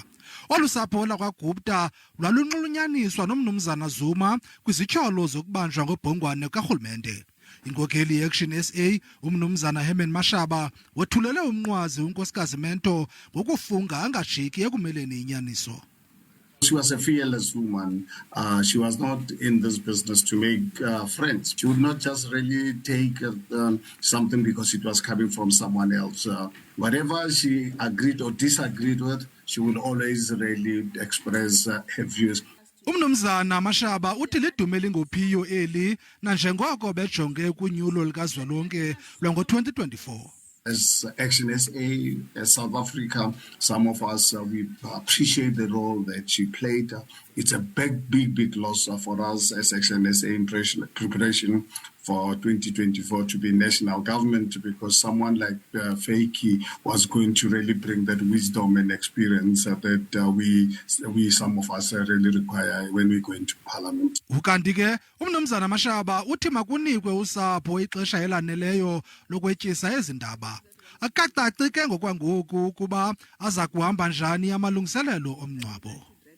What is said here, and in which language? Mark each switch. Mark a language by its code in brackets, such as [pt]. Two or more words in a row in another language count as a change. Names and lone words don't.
[xh] Olu sapho lakwaGupta lwalunxulunyaniswa nomnumzana Zuma kwizityholo zokubanjwa ngobhongwane karhulumente. Inkokheli yeAction SA umnumzana Herman Mashaba wethulele umnqwazi unkosikazi Mentor ngokufunga angajiki ekumeleni inyaniso. [en] She was a fearless woman. She was not in this business to make friends. She would not just really take something because it was coming from someone else. Whatever she agreed or disagreed with, she would always really express her views. [xh] Umnumzana Mashaba uthi lidume lingophiyo eli nanjengoko bejonge kunyulo likazwelonke lwango-2024. [en] As Action SA, as South Africa, some of us, we appreciate the role that she played. It's a big loss for us as Action SA in preparation for 2024 to be national government, because someone like Vytjie was going to really bring that wisdom and experience that we some of us really require when we go into parliament. [xh] Ukanti ke umnumzana Mashaba uthi makunikwe usapho ixesha elaneleyo lokwetyisa ezindaba. Akacaci ke ngokwangoku ukuba aza kuhamba njani amalungiselelo omngcwabo.